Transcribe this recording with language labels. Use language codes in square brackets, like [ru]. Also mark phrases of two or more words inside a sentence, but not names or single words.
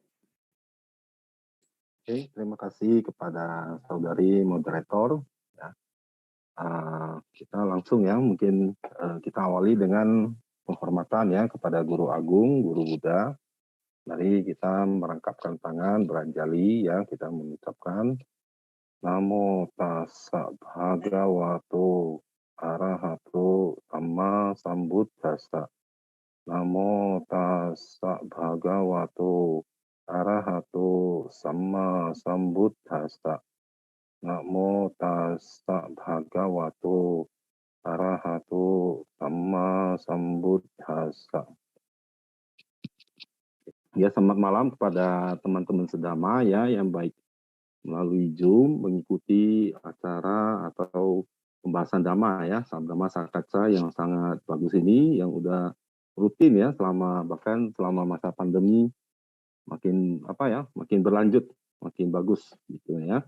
[id] Oke, terima kasih kepada saudari moderator. Ya. Kita langsung ya, mungkin kita awali dengan penghormatan ya kepada Guru Agung, Guru Buddha. Mari kita merangkapkan tangan, beranjali ya, kita mengucapkan [pi] Namo tassa bhagavato arahato sama sambuddhassa. Namo tassa bhagavato arahato sama sambuddhassa. Namo tassa bhagavato arahato sama sambuddhassa. [id] Ya, selamat malam kepada teman-teman sedama ya yang baik melalui Zoom mengikuti acara atau pembahasan Dhamma ya, Dhamma Sakaca yang sangat bagus ini, yang udah rutin ya bahkan selama masa pandemi makin berlanjut, makin bagus gitu ya.